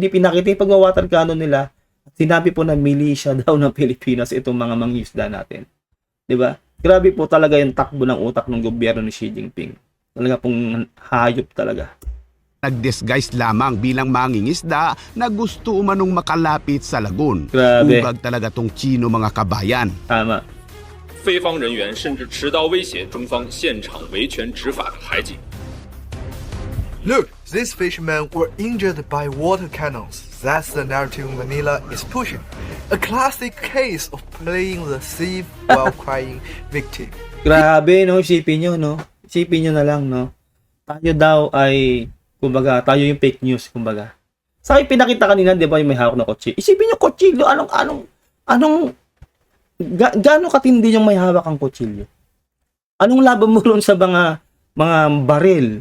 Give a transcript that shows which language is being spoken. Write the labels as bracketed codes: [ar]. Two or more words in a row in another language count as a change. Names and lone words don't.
[tl] Hindi pinakita yung pag- [en] water cannon [tl] nila. Sinabi po na milisya daw ng Pilipinas itong mga mangingisda natin. Di ba? Grabe po talaga yung takbo ng utak ng gobyerno ni Xi Jinping. Talaga pong hayop talaga. Nag-disguise lamang bilang mangingisda na gusto umanong makalapit sa lagun. Grabe. Ugag talaga tong Chino mga kabayan. Tama. [zh] 非方人员甚至持刀威胁中方现场维权执法的海警。 [en] Look, these fishermen were injured by water cannons. That's the narrative Manila is pushing. A classic case of playing the thief while crying victim. [tl] Grabe, no? Isipin nyo, no? Isipin nyo na lang, no? Tayo daw ay, kumbaga, tayo yung [en] fake news, [tl] kumbaga. Sa akin pinakita kanina, di ba, yung may hawak na kotse. Isipin nyo, kotsilyo, gaano katindi yung may hawak ang kotsilyo? Anong laban mo ron sa mga baril?